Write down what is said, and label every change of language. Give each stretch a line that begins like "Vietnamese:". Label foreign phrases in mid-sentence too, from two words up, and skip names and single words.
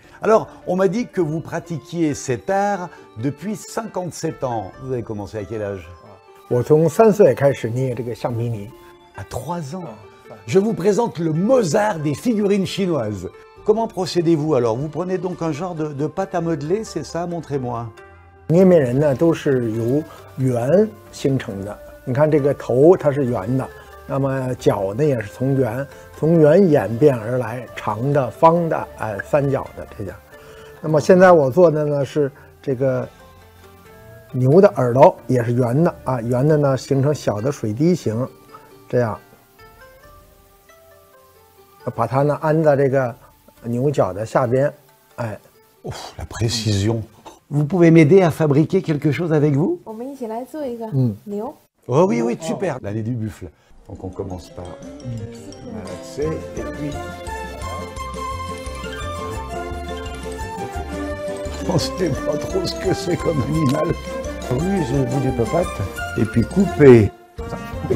French: Alors, on m'a dit que vous pratiquiez cet art depuis 57 ans. Vous avez commencé à quel âge? À 3 ans. Je vous présente le Mozart des figurines chinoises. Comment procédez-vous alors? Vous prenez donc un genre de pâte à modeler, c'est ça? Montrez-moi.
Chinese: 捏面人呢都是由圆形成的。你看这个头它是圆的。那么脚呢也是从圆演变而来，长的、方的，三角的这样。那么现在我做的呢是这个牛的耳朵，也是圆的啊，圆的呢形成小的水滴形，这样把它呢安在这个牛角的下边，哎。
French: La précision. Vous pouvez m'aider à fabriquer quelque chose avec vous?
Chinese: 我们一起来做一个牛。
French: Oh oui, oui, super. L'année du buffle. Donc on commence par malaxer et puis je ne sais pas trop ce que c'est comme animal. Oui, j'ai vu des papates. Et puis couper. Comme ça, couper.